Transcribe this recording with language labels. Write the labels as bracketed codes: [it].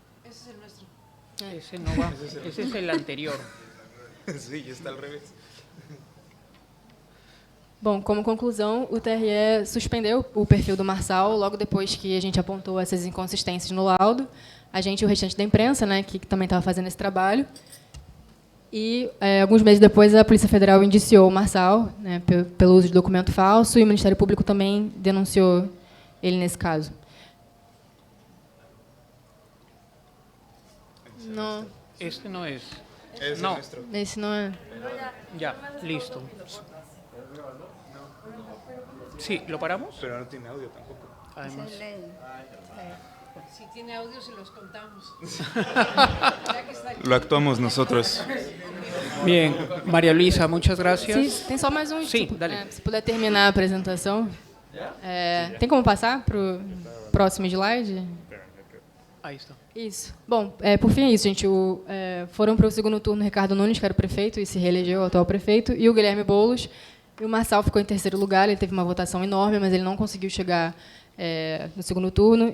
[es] Ese no va, ese es el anterior. Sí, está al revés. [pt] Bom, como conclusão, o TRE suspendeu o perfil do Marçal logo depois que a gente apontou essas inconsistências no laudo. A gente e o restante da imprensa, né, que também estava fazendo esse trabalho. E, alguns meses depois, a Polícia Federal indiciou o Marçal, né, pelo uso de documento falso, e o Ministério Público também denunciou ele nesse caso. Não, [es] Este no es. Ese No. es nuestro. [pt] esse não é. [es] Ya, listo. Sí, ¿lo paramos? Pero no tiene audio tampoco. Además. Si tiene audio, se los contamos. Lo actuamos nosotros. Bien, María Luisa, muchas gracias. [pt] Sim, tem só mais um. Sim, dale. Se puder terminar a apresentação. Tem como passar para o próximo slide? [es] Ahí está. [pt] Isso. Bom, por fim é isso, gente. Foram para o segundo turno o Ricardo Nunes, que era o prefeito, e se reelegeu o atual prefeito, e o Guilherme Boulos. E o Marçal ficou em terceiro lugar, ele teve uma votação enorme, mas ele não conseguiu chegar no segundo turno.